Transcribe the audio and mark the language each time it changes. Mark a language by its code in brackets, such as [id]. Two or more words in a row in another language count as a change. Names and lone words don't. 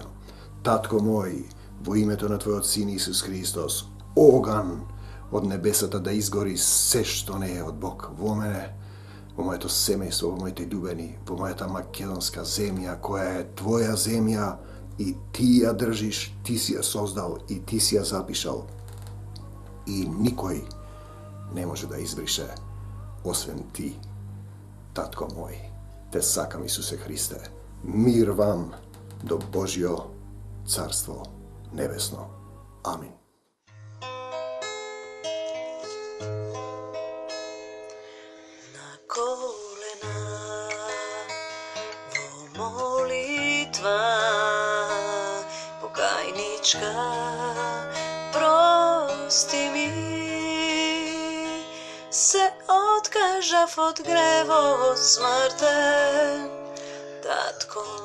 [mk] Татко мој, во името на Твојот Син Исус Христос, оган од небесата да изгори се што не е од Бог во мене, во моето семејство, во моите љубени, во мојата македонска земја, која е Твоја земја и Ти ја држиш, Ти си ја создал и Ти си ја запишал. И никој не може да избрише, освен Ти, Татко мој. Те сакам, Исусе Христе. Мир вам до Божјо царство небесно. Амин. Na kolena vo molitva pokajnička, prosti mi se odkažav od grevo smrten, Tatko